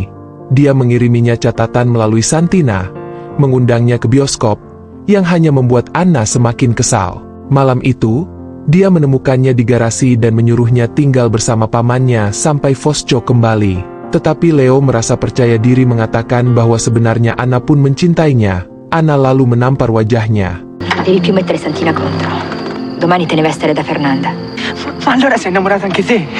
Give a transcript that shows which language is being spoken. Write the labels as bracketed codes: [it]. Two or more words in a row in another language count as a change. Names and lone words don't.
[id] Dia mengiriminya catatan melalui Santina, mengundangnya ke bioskop, yang hanya membuat Anna semakin kesal. Malam itu, dia menemukannya di garasi dan menyuruhnya tinggal bersama pamannya sampai Fosco kembali. Tetapi Leo merasa percaya diri mengatakan bahwa sebenarnya Anna pun mencintainya. Anna lalu menampar wajahnya. [it] Devi più mettere Santina contro. Domani te ne vai a stare da Fernanda. Ma allora sei innamorata anche te?